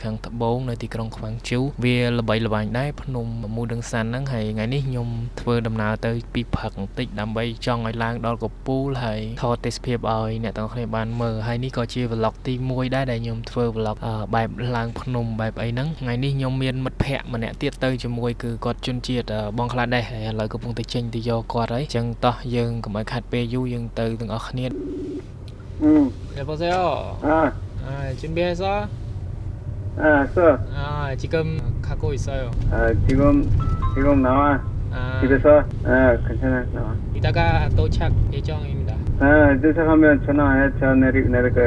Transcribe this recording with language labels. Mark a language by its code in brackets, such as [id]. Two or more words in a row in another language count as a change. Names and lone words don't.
[km] ខាងត្បូងនៅទីក្រុងខ្វាំងជូវាល្បីល្បាញដែរភ្នំ Mudangsan ហ្នឹងហើយថ្ងៃនេះខ្ញុំធ្វើដំណើរទៅពីព្រឹកបន្តិចដើម្បីចង់ឲ្យឡើងដល់កំពូលហើយថតទេសភាពឲ្យអ្នកទាំងអស់គ្នាបានមើលហើយនេះក៏ជា vlog ទី1ដែរដែលខ្ញុំធ្វើ vlog បែបឡើងភ្នំបែបអីហ្នឹងថ្ងៃនេះខ្ញុំមានមិត្តភ័ក្តិម្នាក់ទៀតទៅជាមួយគឺគាត់ជនជាតិបងក្លាដេសហើយឥឡូវកំពុងតែចេញទៅយកគាត់ហើយអញ្ចឹងតោះយើងកុំឲ្យខាត់ពេលយូរយើងទៅទាំងអស់គ្នា 여보세요. [ko] 준비해서? 지금 가고 있어요. 지금 나와. 집에서? 괜찮아, 나와. 이따가 도착 예정입니다. 도착하면 전화해. 저 내릴 거예요.